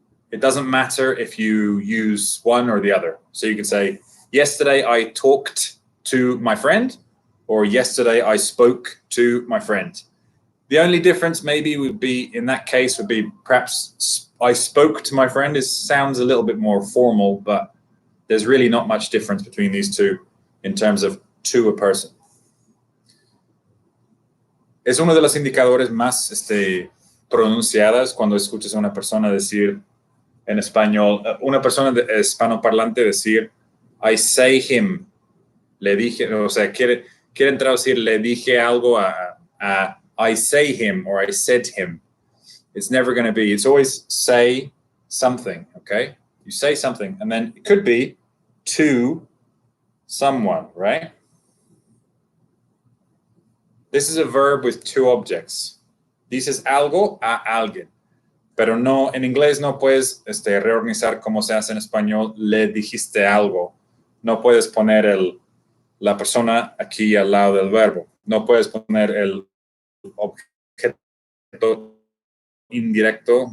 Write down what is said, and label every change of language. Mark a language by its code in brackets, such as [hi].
[en] It doesn't matter if you use one or the other. So you can say, yesterday I talked to my friend, or yesterday I spoke to my friend. The only difference maybe would be, in that case, would be perhaps I spoke to my friend. It sounds a little bit more formal, but there's really not much difference between these two in terms of to a person. [es] Es uno de los indicadores más pronunciadas cuando escuchas a una persona decir en español, una persona hispanoparlante decir, [en] I say him, [es] le dije, o sea, quieren traducir, le dije algo a I say him or [en] I said him. It's never going to be, it's always say something, okay? You say something, and then it could be to someone, right? This is a verb with two objects. [es] Dices algo a alguien. Pero no, en inglés no puedes reorganizar como se hace en español, le dijiste algo. No puedes poner la persona aquí al lado del verbo. No puedes poner el objeto indirecto.